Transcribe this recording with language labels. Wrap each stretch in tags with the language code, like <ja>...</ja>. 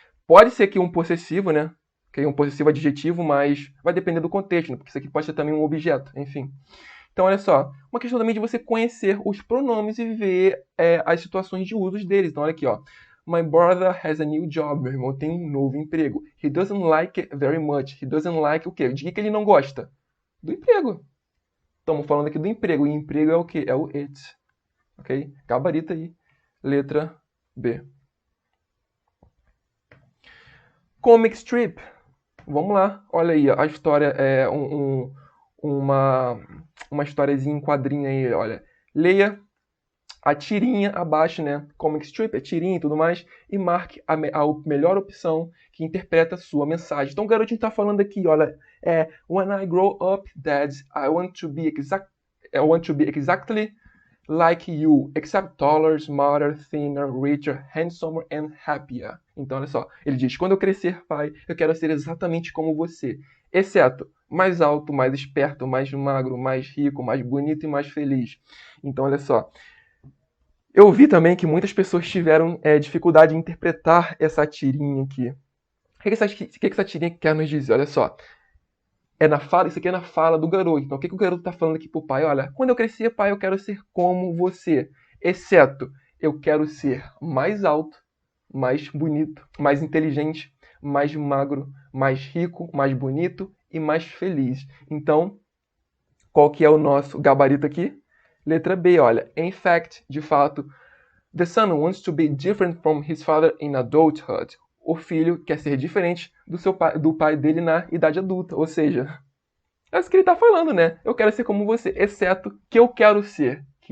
<pt>Pode ser que um possessivo, né? Que é um possessivo adjetivo, mas vai depender do contexto, né? Porque isso aqui pode ser também um objeto, enfim. Então, olha só, uma questão também de você conhecer os pronomes e ver as situações de uso deles. Então, olha aqui, ó.</pt> <en>My brother has a new job.</en> <pt>Meu irmão tem um novo emprego.</pt> <en>He doesn't like it very much. He doesn't like</en> <pt>o quê? De que ele não gosta? Do emprego. Estamos falando aqui do emprego. E emprego é o quê? É o it. Ok? Gabarita aí. Letra B. Comic strip. Vamos lá. Olha aí, a história é uma historiazinha em quadrinho aí, olha. Leia a tirinha abaixo, né? Comic strip, a tirinha e tudo mais, e marque a melhor opção que interpreta a sua mensagem. Então o garotinho está falando aqui, olha,</pt> <en>When I grow up, Dad, I want to be exactly like you, except taller, smarter, thinner, richer, handsomer and happier.</en> <pt>Então, olha só, ele diz, quando eu crescer, pai, eu quero ser exatamente como você, exceto mais alto, mais esperto, mais magro, mais rico, mais bonito e mais feliz. Então, olha só, eu vi também que muitas pessoas tiveram dificuldade em interpretar essa tirinha aqui. O que essa tirinha quer nos dizer? Olha só, isso aqui é na fala do garoto. Então, o que o garoto está falando aqui pro pai? Olha, quando eu crescer, pai, eu quero ser como você. Exceto, eu quero ser mais alto, mais bonito, mais inteligente, mais magro, mais rico, mais bonito e mais feliz. Então, qual que é o nosso gabarito aqui? Letra B, olha.</pt> <en>In fact,</en> <pt>de fato,</pt> <en>the son wants to be different from his father in adulthood.</en> <pt>O filho quer ser diferente do pai dele na idade adulta. Ou seja, é isso que ele está falando, né? Eu quero ser como você, exceto que eu quero ser.</pt>